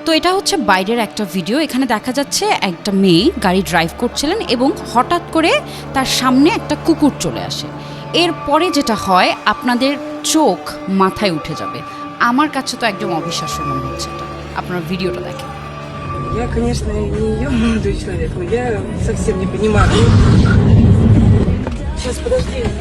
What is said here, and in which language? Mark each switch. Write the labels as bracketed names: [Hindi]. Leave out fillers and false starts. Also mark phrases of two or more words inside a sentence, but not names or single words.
[Bangla] তো এটা হচ্ছে বাইরের একটা ভিডিও। এখানে দেখা যাচ্ছে একটা মেয়ে গাড়ি ড্রাইভ করছিলেন এবং হঠাৎ করে তার সামনে একটা কুকুর চলে আসে। এরপরে যেটা হয় আপনাদের চোখ মাথায় উঠে যাবে। আমার কাছে তো একদম অবিশ্বাস্য মনে হচ্ছে এটা। আপনার ভিডিওটা দেখেন। [Russian] Я, конечно, не ёбнутый человек, но я совсем не понимаю. Сейчас, подожди.